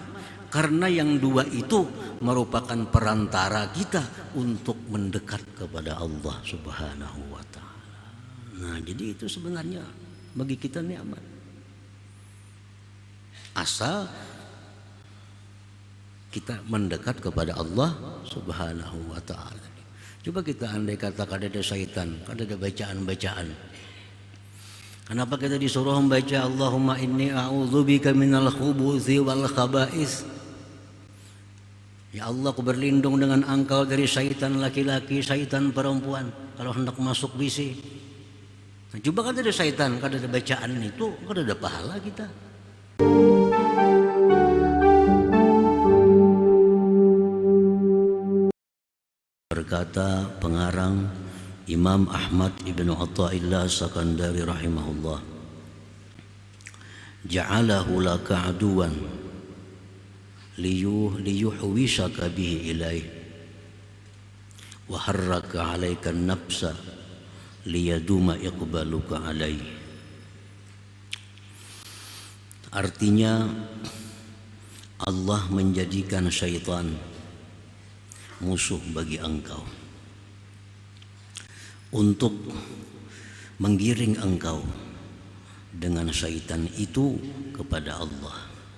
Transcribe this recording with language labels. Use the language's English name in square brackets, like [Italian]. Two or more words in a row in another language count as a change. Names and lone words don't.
[Indonesian] Karena yang dua itu merupakan perantara kita untuk mendekat kepada Allah [Arabic] سبحانه وتعالى. [Indonesian] Nah, jadi itu sebenarnya bagi kita nikmat. Asal kita mendekat kepada Allah [Arabic] سبحانه وتعالى. [Banjar] Coba kita andai kata kada ada syaitan, kada ada bacaan-bacaan. [Indonesian] Kenapa kita disuruh membaca [Arabic] اللهم إني أعوذ بك من الخبث والخبائث? [Indonesian] Ya Allah, aku berlindung dengan Engkau dari syaitan laki-laki, syaitan perempuan kalau hendak masuk WC. [Banjar] Nah, coba kada ada syaitan, kada ada bacaan itu, kada ada pahala kita. [Indonesian] Berkata pengarang Imam Ahmad ibn Athaillah Sakandari [Arabic] رحمه الله، جعله لك عدوا ليحوشك به إليه وحرك عليك النفس ليدوم إقبالك عليه. [Indonesian] Artinya Allah menjadikan syaitan musuh bagi engkau untuk menggiring engkau dengan syaitan itu kepada Allah.